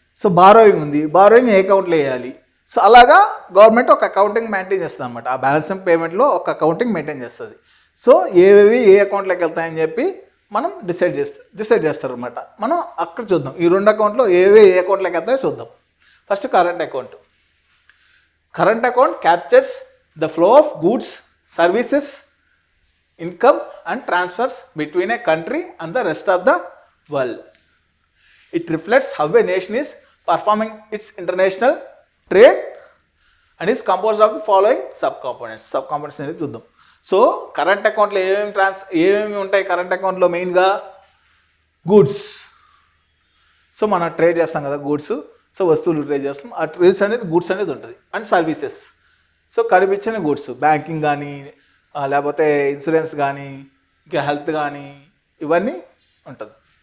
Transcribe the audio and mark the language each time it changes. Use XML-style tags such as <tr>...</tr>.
<te>So borrowing ఉంది, borrowing ఏ అకౌంట్లో వేయాలి. సో అలాగా గవర్నమెంట్ ఒక అకౌంటింగ్ మెయింటైన్ చేస్తుంది అనమాట. ఆ బ్యాలెన్స్ ఆఫ్ పేమెంట్లో ఒక అకౌంటింగ్ మెయింటైన్ చేస్తుంది. సో ఏవేవి ఏ అకౌంట్లోకి వెళ్తాయని చెప్పి మనం డిసైడ్ చేస్తారు అనమాట. మనం అక్కడ చూద్దాం, ఈ 2 అకౌంట్లో ఏవేవి ఏ అకౌంట్లోకి వెళ్తాయో చూద్దాం. First current account.</te> <en>Current account captures the flow of goods, services, income and transfers between a country and the rest of the world. It reflects how a nation is performing its international trade and is composed of the following subcomponents.</en> <te>Subcomponents అనేది చూద్దాం. So current అకౌంట్లో ఏమేమి ఉంటాయి, current అకౌంట్లో మెయిన్గా goods. So మనం trade చేస్తాం కదా గూడ్స్, సో వస్తువులు ట్రేడ్ చేస్తాం, ఆ ట్రేడ్స్ అనేది గూడ్స్ అనేది ఉంటుంది. అండ్ సర్వీసెస్, సో కనిపించిన గూడ్స్, బ్యాంకింగ్ కానీ లేకపోతే ఇన్సూరెన్స్ కానీ ఇంకా హెల్త్ కానీ ఇవన్నీ ఉంటుంది.</te>